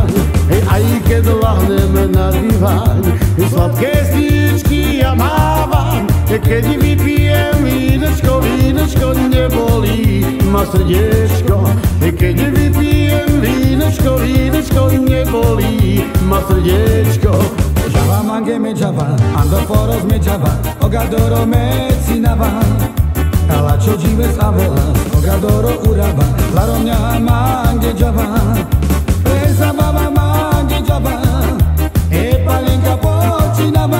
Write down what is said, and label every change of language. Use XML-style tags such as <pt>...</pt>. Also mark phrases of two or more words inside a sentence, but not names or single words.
<sk>Aj keď lahnem na diván, sladké svíčky ja mávam. Keď vypijem vínečko, nebolí ma srdiečko. Keď vypijem vínečko, nebolí ma srdiečko.</sk> <rom>Java mange me java, ando foros me java, ogadoro me cinava. Ela čo jives avelas, ogadoro urava, laromňa mange java. Presa baba mange java, e palinka pocinava.</rom>